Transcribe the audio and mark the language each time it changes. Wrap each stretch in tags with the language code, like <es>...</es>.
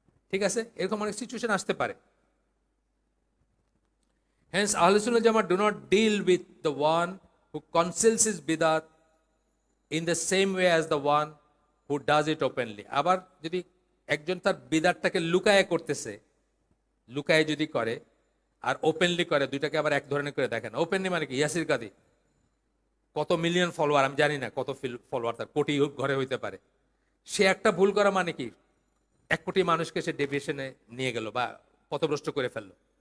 <bn>ঠিক আছে, এরকম অনেক সিচুয়েশন আসতে পারে।</bn> <en>Hence, Ahlus Sunnah Jama'at do not deal with the one who conceals his bidat in the same way as the one who does it openly.</en> <bn>আবার যদি একজন তার বিদাতটাকে লুকায়ে করতেছে, লুকায়ে যদি করে আর ওপেনলি করে, দুইটাকে আবার এক ধরনের করে দেখেন। ওপেনলি মানে কি? ইয়াসির কাদি কত মিলিয়ন ফলোয়ার, আমি জানি না কত ফলোয়ার তার, কোটি ঘরে হইতে পারে। সে একটা ভুল করা মানে কি? 1 কোটি মানুষকে সে ডেভিয়েশনে নিয়ে গেল বা পথভ্রষ্ট করে ফেললো।</bn>